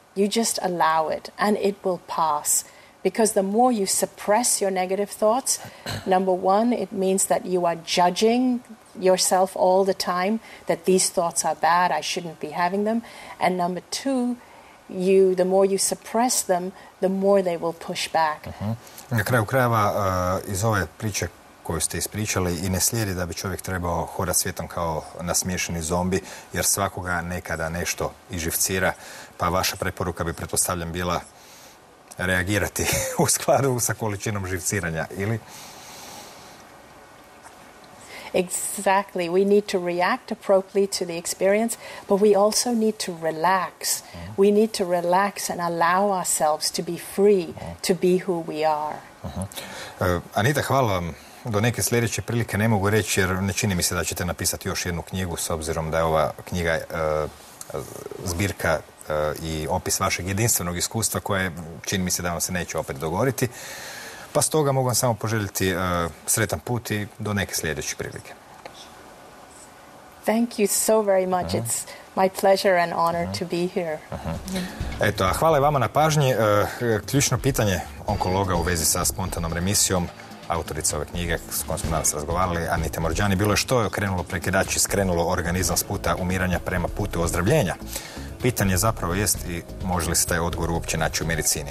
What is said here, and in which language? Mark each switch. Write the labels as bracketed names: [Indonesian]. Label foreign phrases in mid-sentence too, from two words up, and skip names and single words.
[English] You just allow it, and it will pass. Because the more you suppress your negative thoughts, number one, it means that you are judging yourself all the time, that these thoughts are bad, I shouldn't be having them. And number two, the more you suppress them, the more they will push back. [Croatian] Na kraju krajeva, iz ove priče koju ste ispričali i ne slijedi da bi čovjek trebao hodati svijetom kao nasmiješeni zombi, jer svakoga nekada nešto iživcira, pa vaša preporuka bi, pretpostavljam, bila reagirati u skladu sa količinom živciranja, ili? [English] Exactly. We need to react appropriately to the experience, but we also need to relax. We need to relax and allow ourselves to be free, to be who we are. [Croatian] Anita, hvala vam do neke sljedeće prilike ne mogu reći, jer ne čini mi se da ćete napisati još jednu knjigu, s obzirom da je ova knjiga zbirka i opis vašeg jedinstvenog iskustva koje čini mi se da vam se neće opet dogoditi. Pa stoga mogu vam samo poželjeti sretan put i do neke sljedeće prilike. [English] Thank you so very much. It's my pleasure and honor to be here. [Croatian] Eto, a hvala i vama na pažnji. Ključno pitanje onkologa u vezi sa spontanom remisijom, autorica ove knjige s kojom smo danas razgovarali, Anite Moorjani, bilo je što je okrenulo prekidač i skrenulo organizam s puta umiranja prema putu ozdravljenja. Pitanje zapravo jest i može li se taj odgovor uopće naći u medicini.